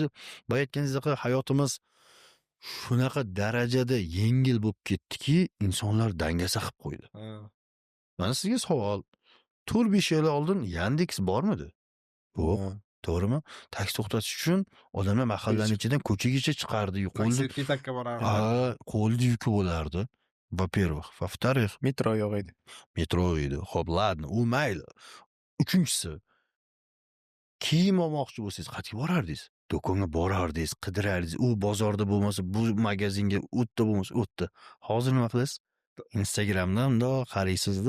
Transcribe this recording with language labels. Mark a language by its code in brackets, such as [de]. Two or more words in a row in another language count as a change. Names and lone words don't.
[uz] Boya aytganingizdek hayotimiz shunaqa darajada yengil bo'lib ketdiki, insonlar dangasa qilib qo'ydi. Mana sizga savol. 4-5 yil oldin Yandex bormidi? Yo'q. To'g'rimi? Taksi to'xtatish uchun odamlar mahallaning ichidan ko'chagacha chiqardi, Taksi takka borardi. qo'lda yuki bo'lardi. [ru] Во-первых, во-вторых, [uz] Metro yo'q edi. Metro edi. Xo'p, ladno, u mayli. Uchinchisi, kiyim olmoqchi bo'lsangiz, qayerga borardingiz? Do'konga borardingiz, qidirardingiz. U bozorda bo'lmasa, bu magazinga, u yerda bo'lmasa, u yerda. Hozir nima qilasiz? Instagramdan bundoq qaraysizda,